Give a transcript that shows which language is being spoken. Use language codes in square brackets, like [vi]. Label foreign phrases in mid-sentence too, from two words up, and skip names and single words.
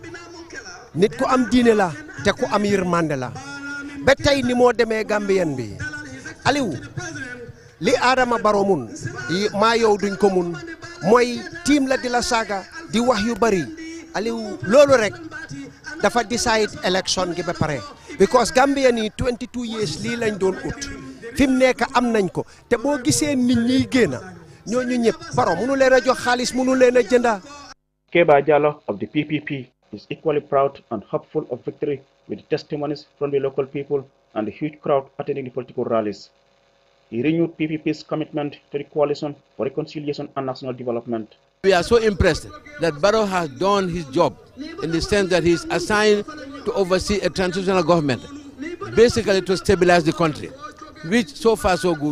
[wo] nit ku am diine la te ku am yirmande la ba tay ni mo démé Gambian bi Aliou li Adama Barrow mun ma yow duñ ko mun moy team la di la saga di wax yu bari Aliou lolu rek dafa decide election gi ba pare because Gambia ni 22 years li lañ doon ut fim nek am nañ ko te bo gisee nit ñi gëna ñoñu ñep Barrow mënu leena jox xaaliss mënu leena jënda. [en] Keba Jallow of the PPP is equally proud and hopeful of victory with the testimonies from the local people and the huge crowd attending the political rallies. He renewed PPP's commitment to the coalition for reconciliation and national development. We are so impressed that Barrow has done his job in the sense that he is assigned to oversee a transitional government, basically to stabilize the country, which so far so good.